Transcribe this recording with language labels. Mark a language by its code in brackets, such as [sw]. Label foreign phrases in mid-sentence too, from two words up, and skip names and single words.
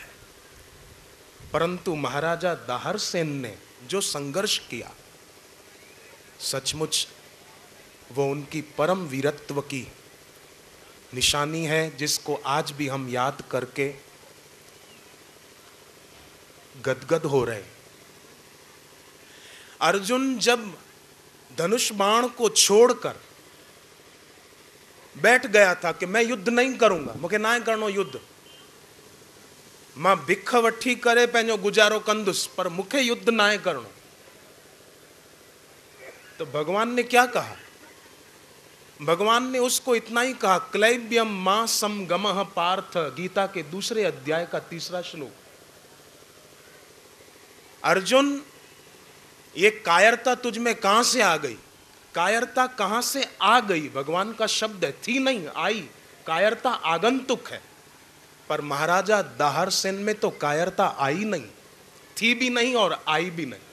[hi] परंतु महाराजा दाहर सेन ने जो संघर्ष किया, सचमुच वो उनकी परम वीरत्व की निशानी है, जिसको आज भी हम याद करके गदगद हो रहे। अर्जुन जब धनुष बाण को छोड़कर बैठ गया था कि मैं युद्ध नहीं करूंगा, मुझे [sd] ना करनो युद्ध, मां भिख वठी करे पंहिंजो गुजारो कंदुसि पर मूंखे युद्ध ना आहे करणो। [hi] तो भगवान ने क्या कहा? भगवान ने उसको इतना ही कहा, [sa] क्लैब्यम मां समगमः पार्थ, [hi] गीता के दूसरे अध्याय का 3रा श्लोक। अर्जुन, ये कायरता तुझ में कहां से आ गई? कायरता कहां से आ गई? भगवान का शब्द है, थी नहीं आई। कायरता आगंतुक है, पर महाराजा दाहरसेन में तो कायरता आई नहीं, थी भी नहीं और आई भी नहीं।